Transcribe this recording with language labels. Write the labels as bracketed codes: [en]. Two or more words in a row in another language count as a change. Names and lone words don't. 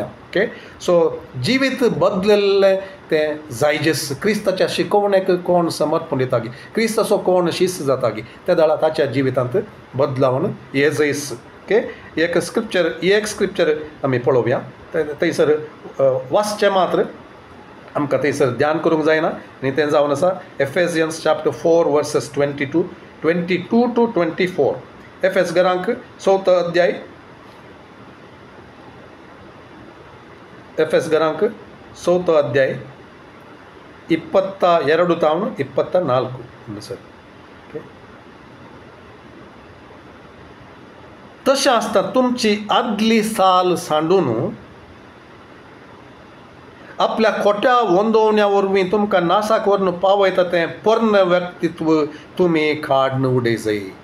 [kok] ओके, सो जिवीत बदललेलें तें जायजेस क्रिस्ताच्या शिकवणेक कोण समर्पण दिता गी, क्रिस्ताचो कोण शिस्त जाता गी, त्या दाळा ताच्या जिवितांत बदलावन येजयस. ओके, एक स्क्रिप्चर आमी पळोवया. थंयसर वाचचें मात्र आमकां थंयसर ध्यान करूंक जायना. आनी तें जावन आसा [en] Ephesians chapter 4 verses 22 to 24. [kok] एफेसकारांक 4 अध्याय ಎಫೆಸ್ಗರಾಂಕ್ 4th ಅಧ್ಯಾಯ 22 ತಾವನು 24 सर. तशें आसता तुमची आदली साल सांडून आपल्या खोट्या वंदोवण्या वरवीं तुमकां नासाक व्हरून पावयता तें पोरन व्यक्तित्व तुमी काडून उडय जाय.